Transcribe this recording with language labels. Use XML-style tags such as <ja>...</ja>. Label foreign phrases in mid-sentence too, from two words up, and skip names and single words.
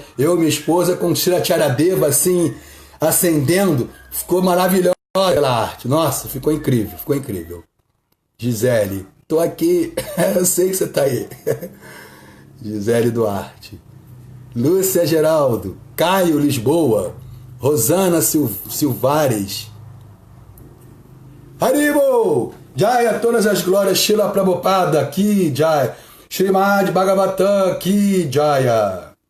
<pt>Eu e minha esposa com Shri Charadeva assim, acendendo. Ficou maravilhosa aquela arte. Nossa, ficou incrível. Gisele, tô aqui. Eu sei que você tá aí. Gisele Duarte. Lúcia Geraldo. Caio Lisboa. Rosana Silvares. Haribo! Jaya, todas as glórias.</pt> <hi>Shila Prabhupada, Ki Jaya. Srimad Bhagavatam, Ki Jaya.</hi>